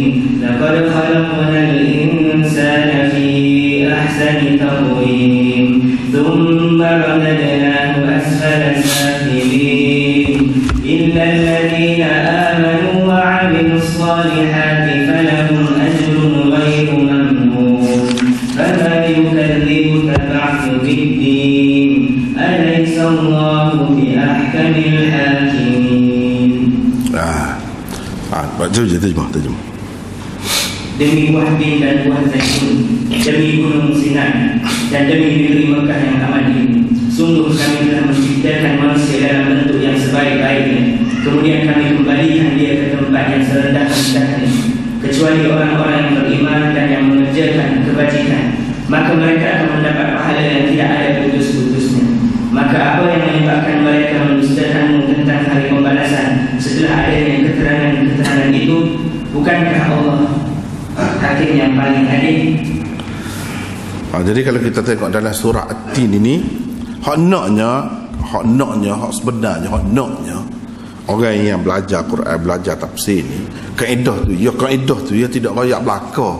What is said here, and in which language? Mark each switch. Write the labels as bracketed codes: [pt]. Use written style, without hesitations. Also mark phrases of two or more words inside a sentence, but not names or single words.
[ar] لقد خلقنا الإنسان في أحسن تقويم، ثم رددناه أسفل سافلين، إلا الذين آمنوا وعملوا الصالحات فلهم أجر غير ممنون. فما يكذبك بعد بالدين، أليس الله بأحكم الحاكمين. [ms] Baca je terjemah. Demi buah bin dan buah zaitun, demi gunung Sinai, dan demi negeri Mekah yang amat ini, sungguh kami telah menciptakan manusia dalam bentuk yang sebaik-baiknya, kemudian kami kembalikan dia ke tempat yang serendah-rendahnya, kecuali orang-orang yang beriman dan yang mengerjakan kebajikan, maka mereka akan mendapat pahala yang tidak ada putus-putusnya. Maka apa yang menyebabkan mereka mendustakanmu tentang hari pembalasan setelah adanya keterangan-keterangan itu? Bukankah Allah Hakim yang paling adil? Jadi kalau kita tengok dalam surah At-Tin ini, hak sebenarnya orang yang belajar Quran, belajar tafsir ni, kaedah tu ya tidak ayat belaka.